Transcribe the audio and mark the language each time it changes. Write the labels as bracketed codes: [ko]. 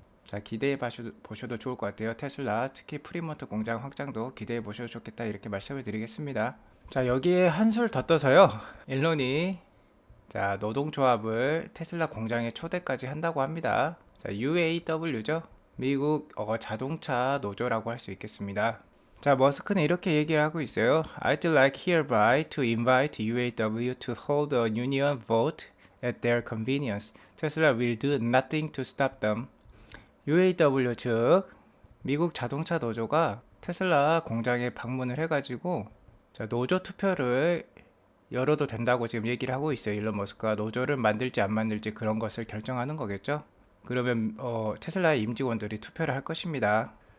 [ko] 자, 기대해 보셔도 좋을 것 같아요. 테슬라, 특히 프리먼트 공장 확장도 기대해 보셔도 좋겠다 이렇게 말씀을 드리겠습니다. 자, 여기에 한술 더 떠서요. 일론이 자, 노동조합을 테슬라 공장에 초대까지 한다고 합니다. 자, UAW죠. 미국 자동차 노조라고 할 수 있겠습니다. 자, 머스크는 이렇게 얘기를 하고 있어요. [en] I'd like hereby to invite UAW to hold a union vote at their convenience. Tesla will do nothing to stop them. [ko] UAW 즉 미국 자동차 노조가 테슬라 공장에 방문을 해가지고 자, 노조 투표를 열어도 된다고 지금 얘기를 하고 있어요. 일론 머스크가 노조를 만들지 안 만들지 그런 것을 결정하는 거겠죠. 그러면 테슬라의 임직원들이 투표를 할 것입니다.